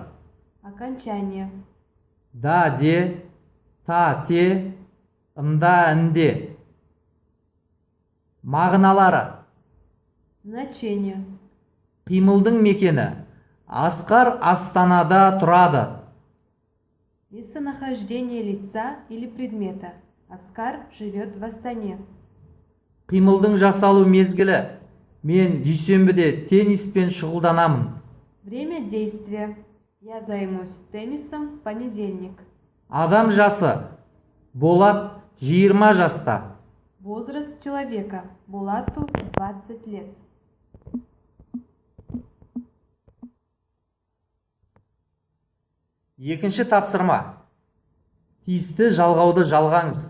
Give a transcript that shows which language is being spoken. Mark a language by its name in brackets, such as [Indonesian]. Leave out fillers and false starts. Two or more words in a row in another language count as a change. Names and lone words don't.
[Russian] Окончание. [Kazakh] Да, де, та, те, ында, інде. Мағыналары. [Russian] Значение. [Kazakh] Қимылдың мекені. Асқар Астанада тұрады. [Russian] Местонахождение лица или предмета. Оскар живет в Астане. [Kazakh] Қимылдың жасалу мезгілі. Мен дүйсенбіде тенниспен шұғылданамын. [Russian] Время действия. Я займусь теннисом в понедельник. [Kazakh] Адам жасы. Болат 20 жаста. [Russian] Возраст человека. Булату 20 лет. [Kazakh] Екінші тапсырма. Тиісті жалғауды жалғаңыз.